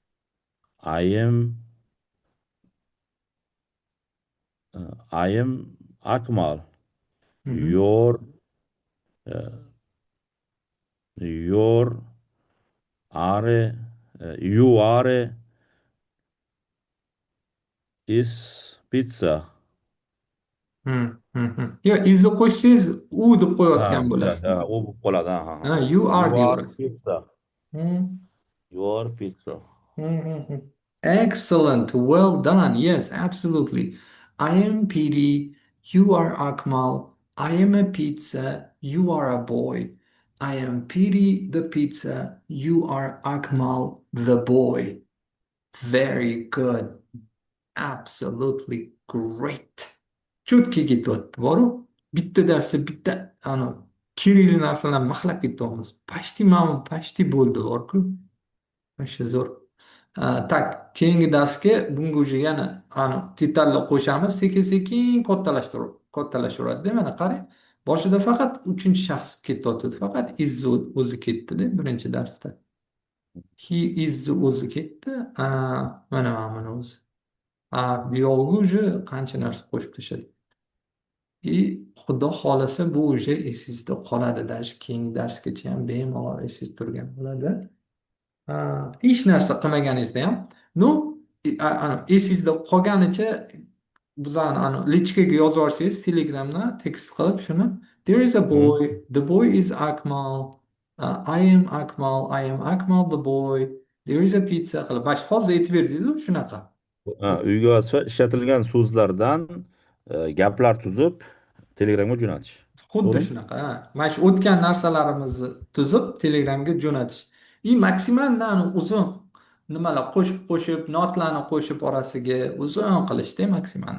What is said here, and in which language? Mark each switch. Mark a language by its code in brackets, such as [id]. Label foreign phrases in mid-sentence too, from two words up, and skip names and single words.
[en] I am Akmal. Mm-hmm. Your uh, your you are is pizza. Mm-hmm. [uz] Yo, izni qo'shsangiz u deb qo'yayotgan bo'lasiz. U bo'ladi. Ha, [en] you are You are [uz] deyaverasiz. [en] pizza. Mm. You are pizza. Mhm. Excellent. Well done. Yes, absolutely. I am Petey. You are Akmal. I am a pizza. You are a boy. I am Petey the pizza. You are Akmal the boy. Very good. Absolutely great. [uz] Chutki ketyapti, boru bitta darsda bitta kerakli narsalarni maqlab ketyapmiz. Pashti bo'ldi, borku. Вообще zo'r. Tak, keyingi darsga bunga уже yana detallar qo'shamiz. Sekin-sekin kattalashaveradida. Mana qarang. Boshida faqat uchinchi shaxs ketyotgandi. Faqat is o'zi ketdida birinchi darsda. He is o'zi ketdi. Mana o'zi. Buyog'iga уже qancha narsa qo'shib tashladik. Xudo xohlasa bu уже esingizda qoladi. Даже keyingi darsgacha ham bemalol esingizda turgan bo'ladi. Hech narsa qilmaganingizda ham ну esingizda qolganicha bizani lichkaga yozib yuborsangiz telegramdan tekst qilib shuni [en] there is a Hı? boy, the boy is Akmal, I am Akmal, I am Akmal the boy, there is a pizza [uz] qilib mana shu hozir aytib berdingizu shunaqa. Uyga ishlatilgan so'zlardan gaplar tuzib Telegramga jo'natish. Xuddi To'g'rimi? shunaqa. Mana shu o'tgan narsalarimizni tuzib telegramga jo'natish. Maksimal uzun nimalar qo'shib notlarni qo'shib orasiga uzun qilishda maksimalni.